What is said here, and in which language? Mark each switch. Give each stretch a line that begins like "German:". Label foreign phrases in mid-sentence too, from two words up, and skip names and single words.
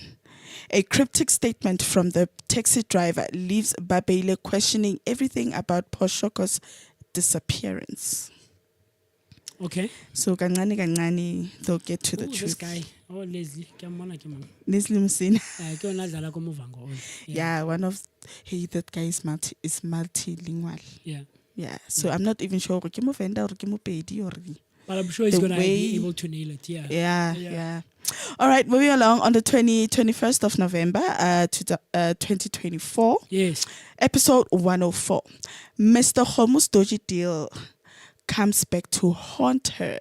English: A cryptic statement from the taxi driver leaves Babele questioning everything about Poshoko's disappearance. Okay. So kancane they'll get to the truth. This guy. Oh, Leslie. Leslie Musina. Yeah, one of that guy is multilingual. Yeah. Yeah. So I'm not even sure
Northern Sotho: ke mo venda
English: or
Northern Sotho: ke mo pedi
English: or. But I'm sure he's gonna be able to nail it. Yeah. Yeah. All right, moving along on the 21st of November 2024. Yes. Episode 104. Mr. Homu's dodgy deal comes back to haunt her.